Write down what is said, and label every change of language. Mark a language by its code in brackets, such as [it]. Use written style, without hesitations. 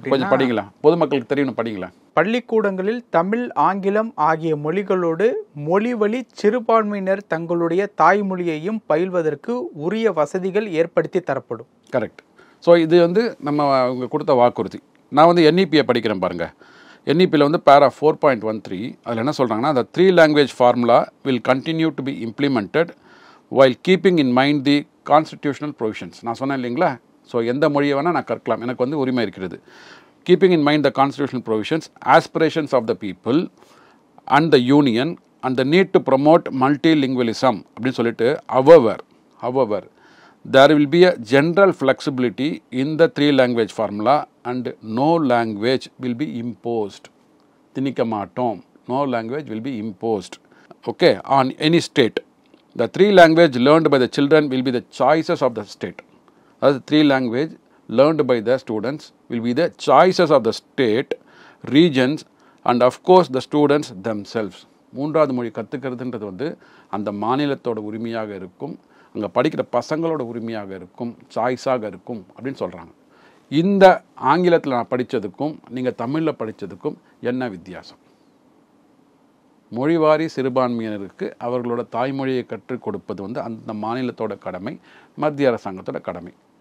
[ta] கொஞ்சம் படிங்களா, பொதுமக்களுக்கு தெரியணும், படிங்களா. பள்ளிக்கூடங்களில் தமிழ், ஆங்கிலம் ஆகிய மொழிகளோடு மொழிவழி சிறுபான்மையினர் தங்களுடைய தாய்மொழியையும் பயில்வதற்கு உரிய வசதிகள் ஏற்படுத்தி தரப்படும். கரெக்ட். ஸோ இது வந்து நம்ம அவங்க கொடுத்த வாக்குறுதி. நான் வந்து என்இபியை படிக்கிறேன் பாருங்கள். என்இபியில் வந்து பேரா 4.13 அதில் என்ன சொல்கிறாங்கன்னா, [en] the 3 language formula will continue to be implemented while keeping in mind the constitutional provisions. [ta] நான் சொன்னேன் இல்லைங்களா. ஸோ எந்த மொழியை வேணால் நான் கற்கலாம், எனக்கு வந்து உரிமை இருக்கிறது. [en] keeping in mind the constitutional provisions, aspirations of the people and the union and the need to promote multilingualism [ta] அப்படின்னு சொல்லிட்டு [en] however there will be a general flexibility in the 3 language formula and no language will be imposed. [ta] திணிக்க மாட்டோம். [en] No language will be imposed, okay, on any state. The 3 language learned by the children will be the choices of the state. That 3 language learned by the students will be the choices of the state, regions and of course the students themselves. [ta] 3வது மொழி கற்றுக்கிறதுன்றது வந்து அந்த மாநிலத்தோட உரிமையாக இருக்கும், அங்கே படிக்கிற பசங்களோட உரிமையாக இருக்கும், சாய்ஸாக இருக்கும் அப்படின்னு சொல்கிறாங்க. இந்த ஆங்கிலத்தில் நான் படித்ததுக்கும் நீங்கள் தமிழில் படித்ததுக்கும் என்ன வித்தியாசம்? மொழிவாரி சிறுபான்மையினருக்கு அவர்களோட தாய்மொழியை கற்றுக் கொடுப்பது வந்து அந்த மாநிலத்தோட கடமை, மத்திய அரசாங்கத்தோட கடமை.